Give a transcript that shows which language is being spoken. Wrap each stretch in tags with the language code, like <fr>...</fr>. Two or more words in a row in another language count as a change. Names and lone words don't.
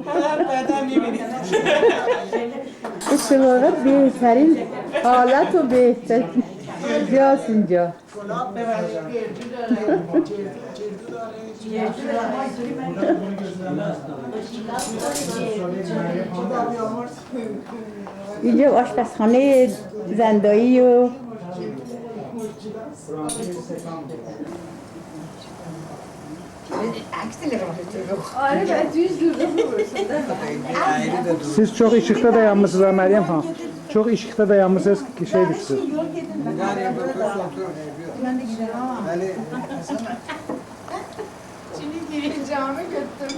<fa>اتفاقا بهترین حالت و بهترین جاست اینجا. اینجا آشپزخانه زندایی و</fa> <az>Siz çok ışıkta dayanmışsınız ha Meryem Hanım. Çok ışıkta dayanmışsınız ki şey düştü. Şimdi gireceğimi götürdüm.</az>